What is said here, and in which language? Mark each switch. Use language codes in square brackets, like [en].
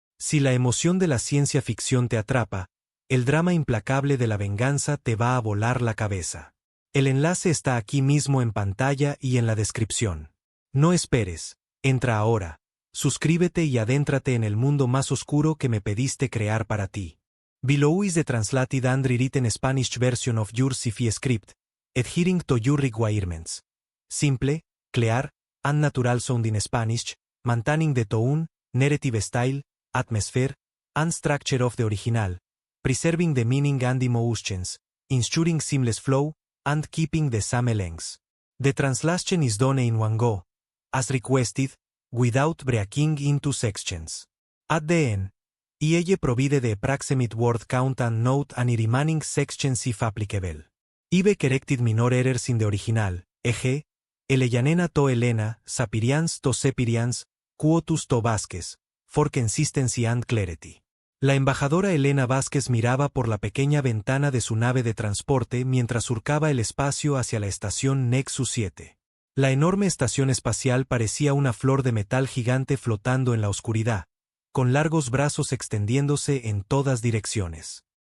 [es] Si la emoción de la ciencia ficción te atrapa, el drama implacable de la venganza te va a volar la cabeza. El enlace está aquí mismo en pantalla y en la descripción. No esperes, entra ahora, suscríbete y adéntrate en el mundo más oscuro que me pediste crear para ti. [en] Below is the translated and rewritten Spanish version of your sci-fi script, adhering to your requirements. Simple, clear, and natural sounding Spanish, maintaining the tone, narrative style, atmosphere, and structure of the original, preserving the meaning and emotions, ensuring seamless flow, and keeping the same length. The translation is done in one go, as requested, without breaking into sections. At the end, IE provide the approximate word count and note any remaining sections if applicable. IE corrected minor errors in the original, e.g., Eleyanena to Elena, Sapirians to Sepirians, Quotus to Vázquez, for consistency and clarity. [es] La embajadora Elena Vázquez miraba por la pequeña ventana de su nave de transporte mientras surcaba el espacio hacia la estación Nexus 7. La enorme estación espacial parecía una flor de metal gigante flotando en la oscuridad, con largos brazos extendiéndose en todas direcciones.